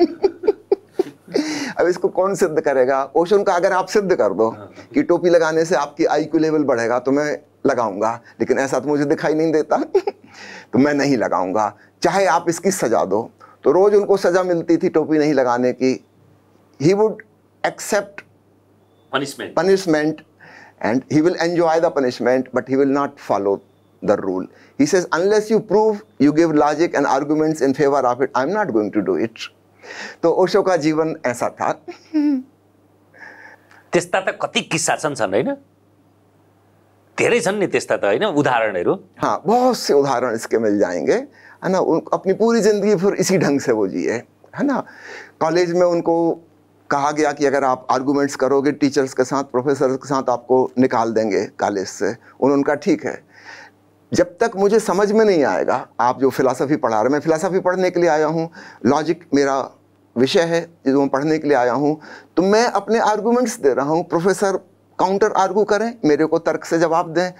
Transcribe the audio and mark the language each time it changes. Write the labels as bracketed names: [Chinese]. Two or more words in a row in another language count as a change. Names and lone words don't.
[Hindi] अब इसको कौन सिद्ध करेगा? ओशो ने कहा अगर आप सिद्ध कर दो कि टोपी लगाने से आपकी [English] IQ level [Hindi] बढ़ेगा तो मैं लगाऊंगा, लेकिन ऐसा तो मुझे दिखाई नहीं देता तो मैं नहीं लगाऊंगा, चाहे आप इसकी सजा दो। तो रोज उनको सजा मिलती थी टोपी नहीं लगाने की। [English] He would accept punishment and he will enjoy the punishment, but he will not follow the rule. He says, unless you prove, you give logic and arguments in favor of it, I'm not going to do it. [Hindi] तो ओशो का जीवन ऐसा था। [Nepali] त्यस्ता त कति किस्सा छन् हैन? धेरै छन् नि त्यस्ता त हैन, उदाहरणहरू। [Hindi] हाँ, बहुत से उदाहरण इसके मिल जाएंगे, है ना। अपनी पूरी जिंदगी फिर इसी ढंग से वो जिए, है ना। कॉलेज में उनको कहा गया कि अगर आप आर्गूमेंट्स करोगे टीचर्स के साथ, प्रोफेसर के साथ, आपको निकाल देंगे कॉलेज से। उन्होंने कहा ठीक है, जब तक मुझे समझ में नहीं आएगा आप जो फिलॉसफी पढ़ा रहे हैं, मैं फिलॉसफी पढ़ने के लिए आया हूँ, लॉजिक मेरा विषय है जो मैं पढ़ने के लिए आया हूँ, तो मैं अपने आर्गूमेंट्स दे रहा हूँ, प्रोफेसर [English] counter argue [Hindi] करें, मेरे को तर्क से जवाब दें।